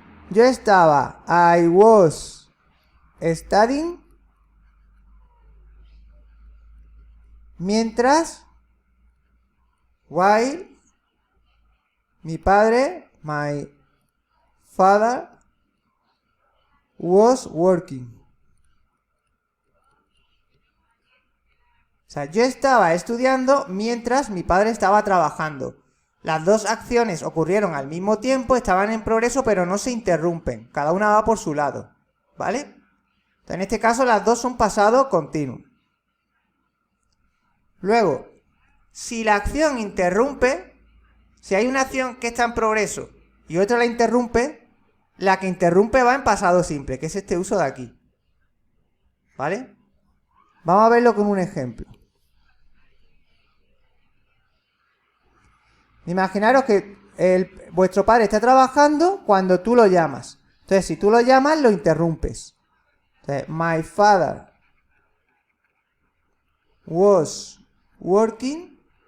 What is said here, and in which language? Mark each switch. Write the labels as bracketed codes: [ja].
[es] Yo estaba, [en] I was studying, [es] mientras, [en] while, [es] mi padre, [en] my father, was working. [es] O sea, yo estaba estudiando mientras mi padre estaba trabajando. Las dos acciones ocurrieron al mismo tiempo, estaban en progreso, pero no se interrumpen. Cada una va por su lado, ¿vale? Entonces, en este caso, las dos son pasado continuo. Luego, si la acción interrumpe, si hay una acción que está en progreso y otra la interrumpe, la que interrumpe va en pasado simple, que es este uso de aquí. ¿Vale? Vamos a verlo con un ejemplo. Imaginaros que vuestro padre está trabajando cuando tú lo llamas. Entonces, si tú lo llamas, lo interrumpes. Entonces, [en] my father was working.